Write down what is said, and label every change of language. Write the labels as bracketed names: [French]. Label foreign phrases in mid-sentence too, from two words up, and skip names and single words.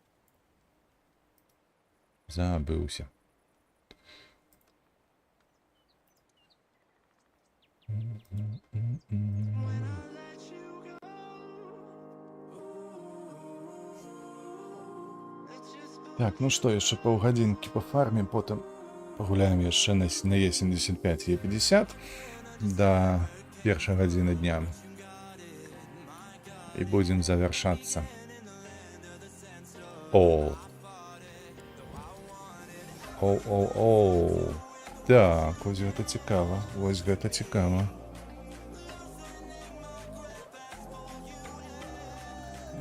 [Belarusian] Забыўся. Так, ну што, яшчэ паўгадзінкі пафармім, потым пагуляем яшчэ на Е75 и Е50 до 1 гадзіны дня. І будзем завяршацца. О! Оу. Так, вось гэта цікава. Вось гэта цікава.